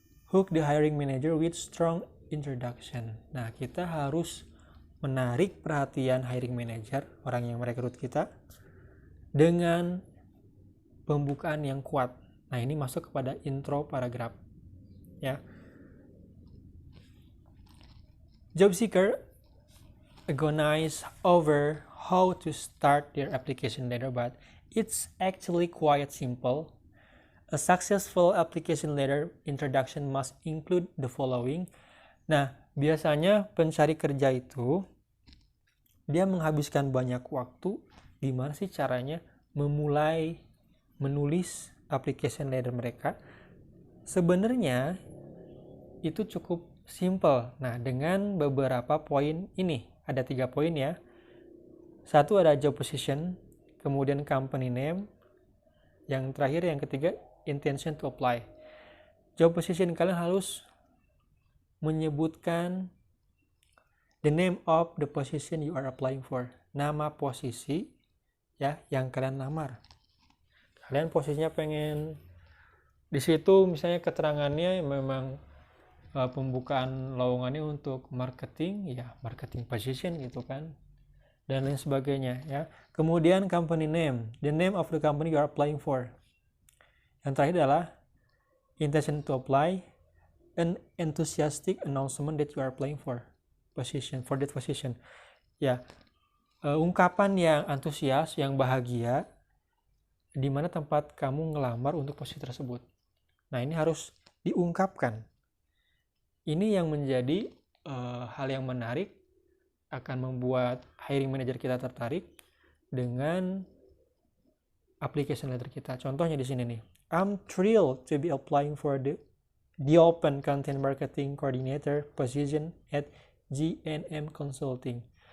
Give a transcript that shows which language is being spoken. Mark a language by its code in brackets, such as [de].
[en] Hook the hiring manager with strong introduction. [id] Nah, kita harus menarik perhatian hiring manager, orang yang merekrut kita, dengan pembukaan yang kuat. Nah, ini masuk kepada intro paragraf. Ya. [en] Job seeker agonize over how to start their application letter, but it's actually quite simple. A successful application letter introduction must include the following. [id] Nah, biasanya pencari kerja itu dia menghabiskan banyak waktu. Gimana sih caranya memulai menulis application letter mereka? Sebenarnya itu cukup simple. Nah, dengan beberapa poin ini, ada 3 poin ya. Satu ada job position, kemudian company name, yang terakhir yang ketiga intention to apply. [en] Job position, [id] kalian harus menyebutkan [en] the name of the position you are applying for. [id] Nama posisi ya yang kalian lamar. Kalian posisinya pengen di situ, misalnya keterangannya memang pembukaan lowongannya untuk marketing, ya marketing position gitu kan, dan lain sebagainya ya. [en] Kemudian company name, the name of the company you are applying for. [id] Yang terakhir adalah [en] intention to apply, an enthusiastic announcement that you are applying for that position. [id] Ya, ungkapan yang antusias, yang bahagia di mana tempat kamu ngelamar untuk posisi tersebut. Nah, ini harus diungkapkan. Ini yang menjadi hal yang menarik, akan membuat hiring manager kita tertarik dengan application letter kita. Contohnya di sini nih. [en] I'm thrilled to be applying for the open content marketing coordinator position at G&M Consulting.